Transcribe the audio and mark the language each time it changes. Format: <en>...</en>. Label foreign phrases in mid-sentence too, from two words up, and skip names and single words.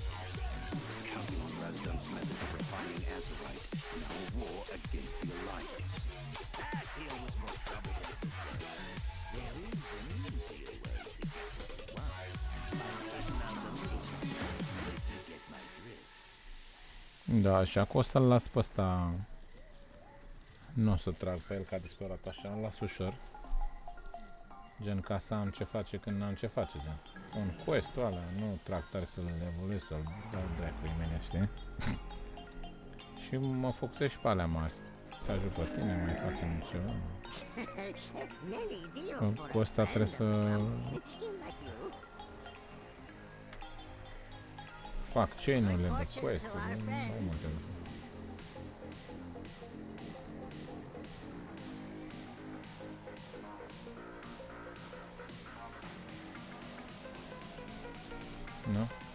<en>Counting on Razdam's method of refining azurite, now a war against the Alliance. That deal was more trouble than it deserved. There is an easier way to get what you want. If you get my drift.</en> <ro>Da, și acum o să-l las pe ăsta. Nu o să trag pe el că a dispărat așa, îl las ușor. Gen ca să am ce face când n-am ce face, gen. Un quest-ul ăla, nu trag tare să-l evoluez, să-l dau dracu imediat, știi? Și mă focusez și pe alea mari. Te ajut pe tine, mai facem ceva.</ro> <en>Many deals for</en> <ro>Cu ăsta trebuie să fac chain-urile de quest-uri, mai multe lucruri. Nu?</ro>